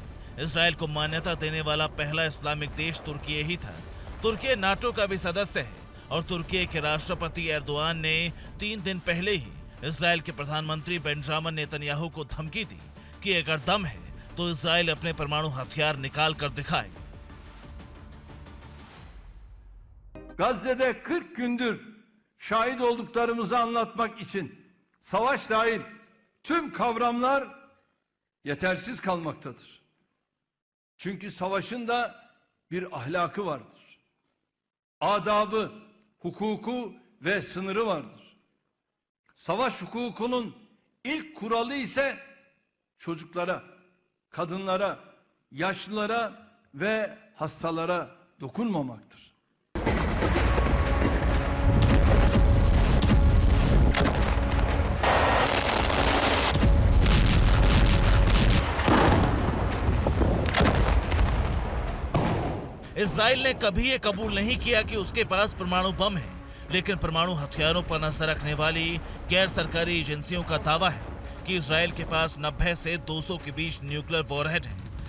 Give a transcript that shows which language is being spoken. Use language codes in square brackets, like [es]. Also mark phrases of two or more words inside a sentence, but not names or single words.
[hi] इजराइल को मान्यता देने वाला पहला इस्लामिक देश तुर्की ही था। तुर्की नाटो का भी सदस्य है और तुर्की के राष्ट्रपति एर्दोआन ने 3 दिन पहले ही इजराइल के प्रधानमंत्री बेंजामिन नेतन्याहू को धमकी दी कि अगर दम है तो इजराइल अपने परमाणु हथियार निकाल कर दिखाए। [tr] Gazze'de 40 gündür şahit olduklarımızı anlatmak için savaş dahil tüm kavramlar yetersiz kalmaktadır. Çünkü savaşın da bir ahlakı vardır. Adabı, hukuku ve sınırı vardır. Savaş hukukunun ilk kuralı ise çocuklara, kadınlara, yaşlılara ve hastalara dokunmamaktır. [hi] इजराइल ने कभी ये कबूल नहीं किया कि उसके पास परमाणु बम है, लेकिन परमाणु हथियारों पर नजर रखने वाली गैर सरकारी एजेंसियों का दावा है कि इजराइल के पास 90 से 200 के बीच न्यूक्लियर वॉरहेड है।